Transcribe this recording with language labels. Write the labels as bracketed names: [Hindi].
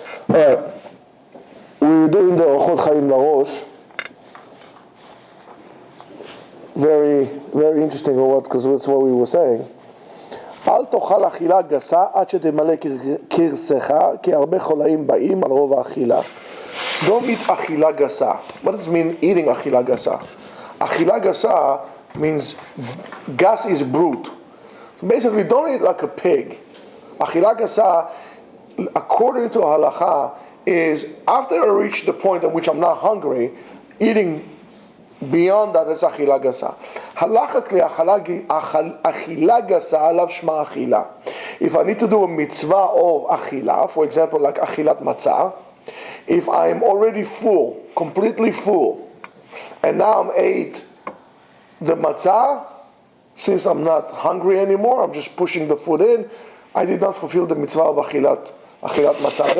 [English] Alright, we're doing the Orchot Chaim Larosh. Very, very interesting, or what? Because that's what we were saying. [Hebrew] אל תאכל אכילה גסה עד שתמלא כרסך, כי הרבה חולאים באים על רוב האכילה. [English] Don't eat [Hebrew] אכילה גסה. [English] What does it mean eating אכילה גסה? [Hebrew] אכילה גסה [English] means gas is brute. So basically, don't eat like a pig. [Hebrew] אכילה גסה, [English] according to halacha, is after I reach the point at which I'm not hungry, eating beyond that is אכילה גסה. [Hebrew] Halachically, אכילה גסה עליו שמה אכילה. [English] If I need to do a mitzvah of אכילה, for example, like [Hebrew] אכילת מצה, [English] if I'm already full, completely full, and now I'm ate the matzah, since I'm not hungry anymore, I'm just pushing the food in, I did not fulfill the mitzvah of achilat matzah.